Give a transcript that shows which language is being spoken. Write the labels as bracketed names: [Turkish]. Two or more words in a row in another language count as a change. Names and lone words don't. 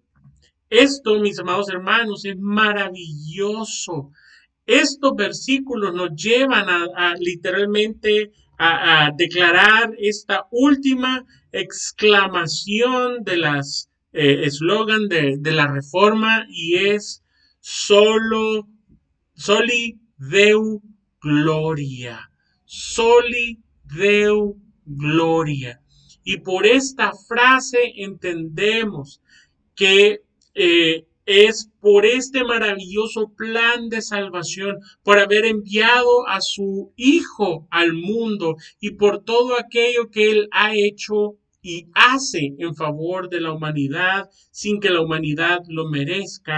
[Spanish] Esto, mis amados hermanos, es maravilloso. Estos versículos nos llevan a literalmente a declarar esta última exclamación de las eslogan de la reforma, y es solo [Latin] soli Deo gloria, soli Deo gloria. [Spanish] Y por esta frase entendemos que es por este maravilloso plan de salvación, por haber enviado a su Hijo al mundo y por todo aquello que Él ha hecho y hace en favor de la humanidad sin que la humanidad lo merezca.